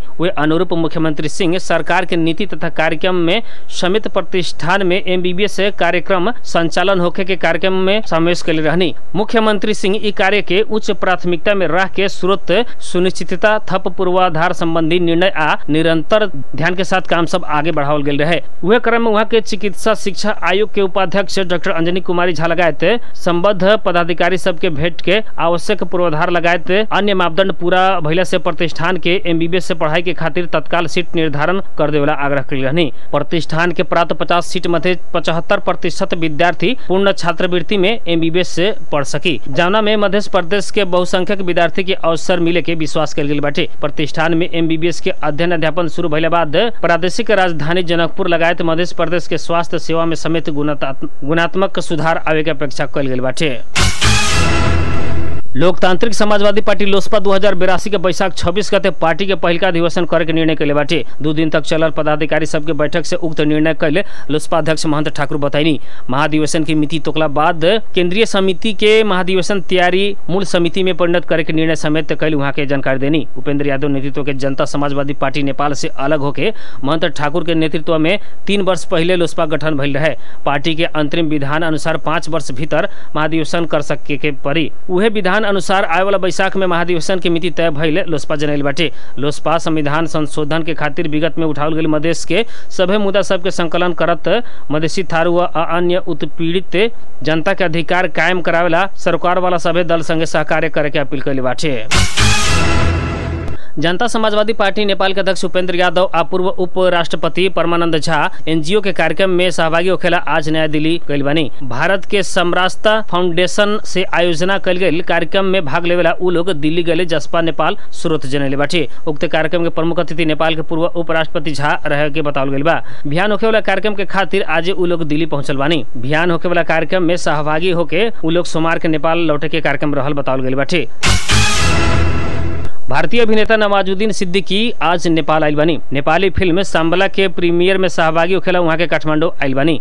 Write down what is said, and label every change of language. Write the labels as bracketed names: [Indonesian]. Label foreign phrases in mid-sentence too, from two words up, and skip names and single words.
[Bhojpuri] वे अनुरूप मुख्यमंत्री सिंह सरकार के नीति तथा कार्यक्रम में समेत प्रतिष्ठान में MBBS कार्यक्रम संचालन होखे के कार्यक्रम में समावेश कर रहनी। मुख्यमंत्री सिंह ई कार्य के उच्च प्राथमिकता में रख के स्रोत सुनिश्चितता थप पूर्वाधार संबंधी निर्णय आ निरंतर ध्यान के साथ काम सब आगे बढ़ावल गेल रहे। वह क्रम में वहाँ के चिकित्सा शिक्षा आयोग के उपाध्यक्ष डॉक्टर अंजनी कुमारी झा लगायत संबद्ध पदाधिकारी सबके भेंट के आवश्यक पूर्वाधार लगायत अन्य मापदंड पूरा भइला से प्रतिष्ठान के MBBS से पढ़ाई के खातिर तत्काल सीट निर्धारण कर देवेला आग्रह कर रहनी। प्रतिष्ठान के प्राप्त 50 सीट मध्ये 75% विद्यार्थी पूर्ण छात्रवृत्ति में MBBS से पढ़ सकी, जौना में मध्य प्रदेश के बहुसंख्यक विद्यार्थी के अवसर मिले के विश्वास कल गेल बाटे। प्रतिष्ठान में MBBS के अध्ययन अध्यापन शुरू भइला बाद प्रादेशिक राजधानी जनकपुर लगायत मध्य प्रदेश के स्वास्थ्य सेवा में समेत गुणात्मक सुधार आवे के अपेक्षा कल गेल बाटे। लोकतांत्रिक समाजवादी पार्टी लोसपा 2082 के बैसाख 26 गते पार्टी के पहिलका अधिवेशन करे के निर्णय कैले बाटे। 2 दिन तक चलल पदाधिकारी सबके बैठक से उक्त निर्णय कैले लोसपा अध्यक्ष महंत ठाकुर बताइनी। महाधिवेशन की मिति तोकला बाद केंद्रीय समिति के महाधिवेशन तैयारी मूल समिति में परिणत करे के निर्णय समेत कैल वहाँ के जानकारी देनी। उपेंद्र यादव नेतृत्व के जनता समाजवादी पार्टी नेपाल से अलग होके महंत ठाकुर के नेतृत्व में 3 वर्ष पहले लोसपा गठन भइल रहे। पार्टी के अंतरिम विधान अनुसार 5 वर्ष भीतर महाधिवेशन कर सके के परी। उहे विधान अनुसार आए वाला बैसाख में महाधिवेशन की मिति तय भइले लोसपा जनैल बाटे। लोसपा संविधान संशोधन के खातिर विगत में उठावल गेल मधेश के सभे मुद्दा सबके संकलन करत मधेसी थारू व अन्य उत्पीड़ित जनता के अधिकार कायम करावेला सरकार वाला सभे दल संगे सहकार्य करे के अपील कैले बाटे। जनता समाजवादी पार्टी नेपाल के अध्यक्ष उपेंद्र यादव आ पूर्व उप राष्ट्रपति परमानंद झा NGO के कार्यक्रम में सहभागी होखेला आज नया दिल्ली गइल बानी। भारत के समरास्ता फाउंडेशन से आयोजना कल गई कार्यक्रम में भाग लेवेला उ लोग दिल्ली गए जसपा नेपाल स्रोत जनैले बाटे। उक्त कार्यक्रम के प्रमुख अतिथि नेपाल के पूर्व उप राष्ट्रपति झा रहे के बतावल गइल बा। बिहान होखे वाला कार्यक्रम के खातिर आज उ लोग दिल्ली पहुंचल बानी। बिहान होखे वाला कार्यक्रम में सहभागी होके उ लोग सोमवार के नेपाल लौटे के कार्यक्रम रहल बतावल गइल बाटे। भारतीय अभिनेता नवाजुद्दीन सिद्दीकी आज नेपाल आइल बानी। नेपाली फिल्म सांबला के प्रीमियर में सहभागी होखेला वहाँ के काठमांडू आइल बानी।